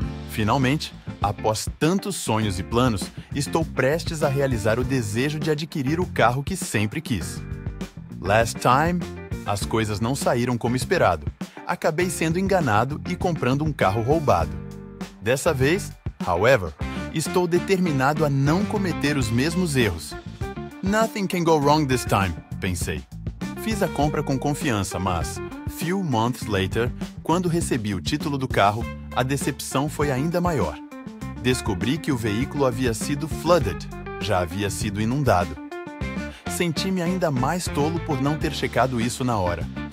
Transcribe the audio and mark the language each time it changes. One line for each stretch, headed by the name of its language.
Portuguese: Finalmente, após tantos sonhos e planos, estou prestes a realizar o desejo de adquirir o carro que sempre quis.
English: Last time,
Portuguese: as coisas não saíram como esperado. Acabei sendo enganado e comprando um carro roubado. Dessa vez,
English: however,
Portuguese: estou determinado a não cometer os mesmos erros.
English: Nothing can go wrong this time,
Portuguese: pensei. Fiz a compra com confiança, mas,
English: few months later,
Portuguese: quando recebi o título do carro, a decepção foi ainda maior. Descobri que o veículo havia sido
English: flooded,
Portuguese: já havia sido inundado. Senti-me ainda mais tolo por não ter checado isso na hora.